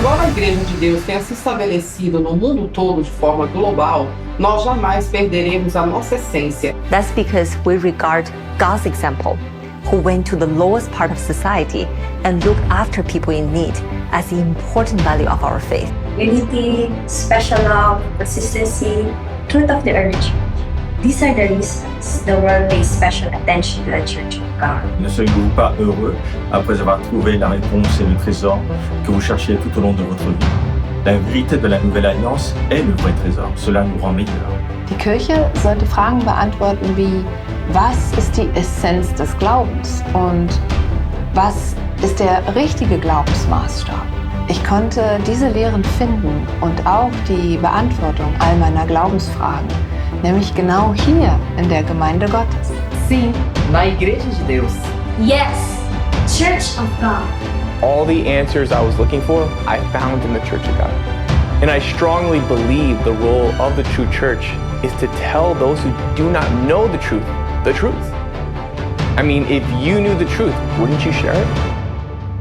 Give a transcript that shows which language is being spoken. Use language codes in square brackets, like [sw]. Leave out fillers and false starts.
[pt] Igreja de Deus tenha se estabelecido no mundo todo de forma global, nós jamais perderemos a nossa essência. [en] That's because we regard God's example, who went to the lowest part of society and looked after people in need, as the important value of our faith. Unity, special love, consistency, truth of the early church. These are the reasons the world pays special attention to the Church of God. [fr] Ne seriez-vous pas heureux après avoir trouvé la réponse et le trésor que vous cherchiez tout au long de votre vie? La vérité de la Nouvelle Alliance est le vrai trésor. Cela nous rend meilleurs. [de] Die Kirche sollte Fragen beantworten wie, was ist die Essenz des Glaubens und was ist der richtige Glaubensmaßstab? Ich konnte diese Lehren finden und auch die Beantwortung all meiner Glaubensfragen, nämlich genau hier in der Gemeinde Gottes. [pt] Sim, na Igreja de Deus. [en] Yes, Church of God. All the answers I was looking for, I found in the Church of God. And I strongly believe the role of the true church is to tell those who do not know the truth. I mean, if you knew the truth, wouldn't you share it?